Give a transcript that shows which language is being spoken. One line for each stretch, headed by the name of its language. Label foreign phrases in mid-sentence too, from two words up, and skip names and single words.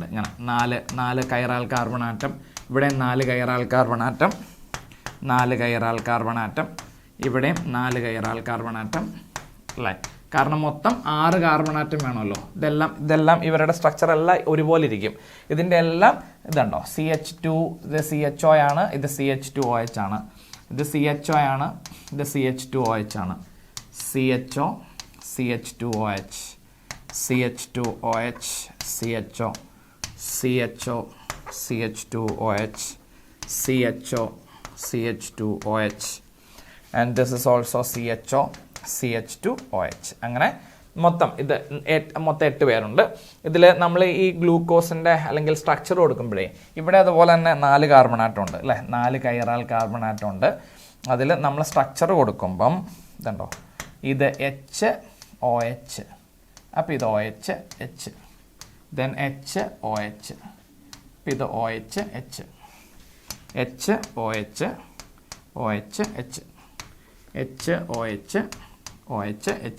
Malayalam: ഇങ്ങനെ 4
English: chiral carbon atom,
Malayalam: ഇവിടെ 4
English: chiral carbon atom,
Malayalam: 4
English: chiral carbon atom,
Malayalam: ഇവിടെയും 4
English: chiral carbon atom
Malayalam: അല്ലേ. കാരണം മൊത്തം 6
English: carbon atom
Malayalam: വേണമല്ലോ. ഇതെല്ലാം ഇവരുടെ സ്ട്രക്ചർ എല്ലാം ഒരുപോലെ ഇരിക്കും. ഇതിൻ്റെ എല്ലാം ഇതുണ്ടോ CH2, ഇത് CHO ആണ്, ഇത് CH2OH ആണ്, ഇത് CHO ആണ്, ഇത് CH2OH ആണ്.
English: CHO, CH2OH, CH2OH, CHO, CHO, CH2OH, CHO, CH2OH, and this is also CHO, CH2OH.
Malayalam: അങ്ങനെ മൊത്തം 8 പേരുണ്ട്. ഇതിൽ നമ്മൾ ഈ ഗ്ലൂക്കോസിൻ്റെ അല്ലെങ്കിൽ സ്ട്രക്ചർ കൊടുക്കുമ്പോഴേ ഇവിടെ അതുപോലെ തന്നെ 4
English: carbon atom
Malayalam: ഉണ്ട് അല്ലേ, 4
English: chiral carbon atom
Malayalam: ഉണ്ട്. അതിൽ നമ്മൾ സ്ട്രക്ചർ കൊടുക്കുമ്പം ഇതുണ്ടോ, ഇത് HOH, അപ്പോൾ ഇത് OH, H, ദെൻ HOH, അപ്പോൾ ഇത് OH, H, HOH, OH, H, HOH, OH, H.